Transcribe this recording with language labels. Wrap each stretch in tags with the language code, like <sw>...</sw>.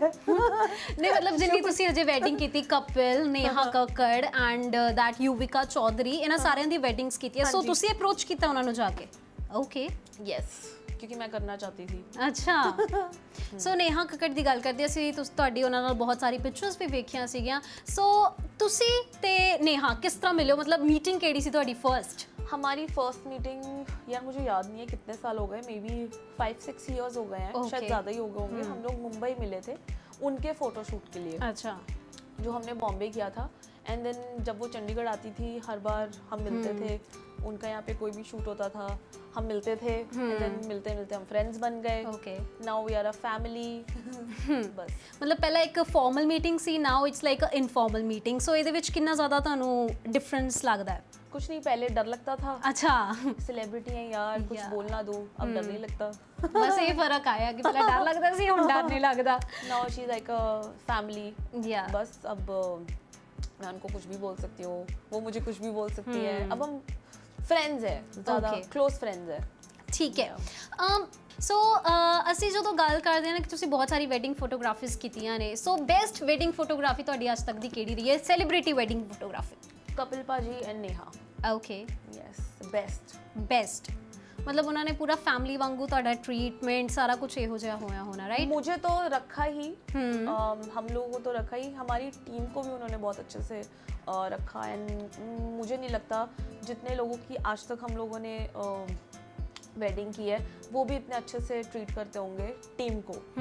<pa>ਨਹੀਂ ਮਤਲਬ ਜਿੰਨੀ ਤੁਸੀਂ ਅਜੇ ਵੈਡਿੰਗ ਕੀਤੀ ਕਪਿਲ ਨੇਹਾ ਕੱਕੜ ਐਂਡ ਦੈਟ ਯੂਵਿਕਾ ਚੌਧਰੀ ਇਹਨਾਂ ਸਾਰਿਆਂ ਦੀ ਵੈਡਿੰਗਸ ਕੀਤੀਆਂ, ਸੋ ਤੁਸੀਂ ਅਪਰੋਚ ਕੀਤਾ ਉਹਨਾਂ ਨੂੰ ਜਾ ਕੇ?</pa> <en>okay</en> <hi>यस, क्योंकि मैं करना चाहती थी।</hi> <pa>ਅੱਛਾ ਸੋ ਨੇਹਾ ਕੱਕੜ ਦੀ ਗੱਲ ਕਰਦੇ ਅਸੀਂ, ਤੁਸੀਂ ਤੁਹਾਡੀ ਉਹਨਾਂ ਨਾਲ ਬਹੁਤ ਸਾਰੀ ਪਿਕਚਰਸ ਵੀ ਵੇਖੀਆਂ ਸੀਗੀਆਂ, ਸੋ ਤੁਸੀਂ ਤੇ ਨੇਹਾ ਕਿਸ ਤਰ੍ਹਾਂ ਮਿਲੇ ਹੋ, ਮਤਲਬ ਮੀਟਿੰਗ ਕਿਹੜੀ ਸੀ ਤੁਹਾਡੀ ਫਰਸਟ?</pa> <hi>हमारी फर्स्ट मीटिंग यार मुझे याद नहीं है कितने साल हो गए,</hi> <en>maybe 5-6 years</en> <hi>हो गए हैं,</hi> <en>Okay.</en> <hi>शायद ज़्यादा ही हो गए होंगे। हम लोग मुंबई मिले थे उनके फ़ोटोशूट के लिए, अच्छा जो हमने बॉम्बे किया था, एंड देन जब वो चंडीगढ़ आती थी हर बार हम मिलते थे, उनका यहाँ पे कोई भी शूट होता था हम मिलते थे, एंड देन मिलते मिलते हम फ्रेंड्स बन गए,</hi> <en>Okay now we are a family. बस</en> <pa>ਮਤਲਬ ਪਹਿਲਾਂ ਇੱਕ formal meeting ਸੀ,</pa> <en>now it's like a informal meeting,</en> <pa>ਸੋ ਇਹਦੇ ਵਿੱਚ ਕਿੰਨਾ ਜ਼ਿਆਦਾ ਤੁਹਾਨੂੰ ਡਿਫਰੈਂਸ ਲੱਗਦਾ ਹੈ?</pa> <hi>कुछ नहीं, पहले डर लगता था, अच्छा सेलिब्रिटी हैं यार कुछ</hi> <en>Yeah.</en> <hi>बोलना दो, अब डर नहीं लगता।</hi> <pa>ਬਸ ਇਹ ਫਰਕ ਆਇਆ ਕਿ ਪਹਿਲਾਂ ਡਰ ਲੱਗਦਾ ਸੀ, ਹੁਣ ਡਰ ਨਹੀਂ ਲੱਗਦਾ।</pa> <en>now she is like a family, या</en> <hi>बस अब मैं उनको कुछ भी बोल सकती हूँ, वो मुझे कुछ भी बोल सकती है, अब हम फ्रेंड्स है, ज़्यादा</hi> <en>Okay.</en> <hi>क्लोज फ्रेंड्स है।</hi> <pa>ਠੀਕ ਹੈ। ਸੋ ਅਸੀਂ ਜਦੋਂ ਗੱਲ ਕਰਦੇ ਹਾਂ ਨਾ ਕਿ ਤੁਸੀਂ ਬਹੁਤ ਸਾਰੀ ਵੈਡਿੰਗ ਫੋਟੋਗ੍ਰਾਫੀਜ਼ ਕੀਤੀਆਂ ਨੇ, ਸੋ ਬੈਸਟ ਵੈਡਿੰਗ ਫੋਟੋਗ੍ਰਾਫੀ ਤੁਹਾਡੀ ਅੱਜ ਤੱਕ ਦੀ ਕਿਹੜੀ ਰਹੀ ਹੈ? Celebrity wedding photography.</pa> <hi>कपिल पाजी and Neha,</hi> <en>Okay yes best.</en> <pa>Best ਮਤਲਬ ਉਹਨਾਂ ਨੇ ਪੂਰਾ ਫੈਮਿਲੀ ਵਾਂਗੂ ਤੁਹਾਡਾ ਟ੍ਰੀਟਮੈਂਟ ਸਾਰਾ ਕੁਝ ਇਹੋ ਜਿਹਾ ਹੋਇਆ ਹੋਣਾ ਰਾਈਟ?</pa> <hi>मुझे तो रखा ही, हम लोगों को तो रखा ही, हमारी टीम को भी उन्होंने बहुत अच्छे से रखा, एंड मुझे नहीं लगता जितने लोगों की आज तक हम लोगों ने वेडिंग की है वो भी इतने अच्छे से ट्रीट करते होंगे टीम को।</hi>